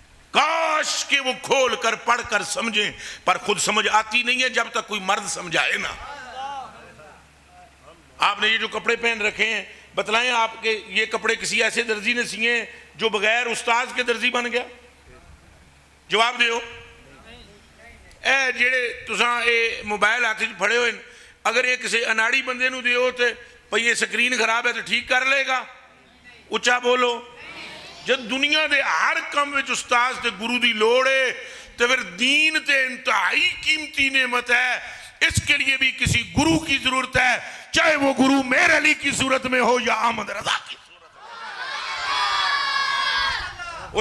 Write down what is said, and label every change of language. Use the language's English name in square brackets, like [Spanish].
[Urdu] کاش کہ وہ کھول کر پڑھ کر سمجھیں، پر خود سمجھ آتی نہیں ہے جب تک کوئی مرد سمجھائے نا. آپ نے یہ جو کپڑے پہن رکھے ہیں بتلائیں آپ کے یہ کپڑے کسی ایسے درزی نے سیے ہیں جو بغیر استاذ کے درزی بن گیا؟ [Punjabi] جواب دیو. اے جڑے تساں اے موبائل ہاتھ وچ پھڑے ہوئے اگر یہ کسی اناڑی بندے نو دیو تے بھئی یہ سکرین خراب ہے تو ٹھیک کر لے گا؟ اچھا بولو. جب دنیا دے ہر کم وچ استاذ تے گرو دی لوڑ ہے [Urdu] تو پھر دین تے انتہائی قیمتی نعمت ہے، اس کے لیے بھی کسی گرو کی ضرورت ہے، چاہے وہ گرو میر علی کی صورت میں ہو یا احمد رضا کی صورت میں.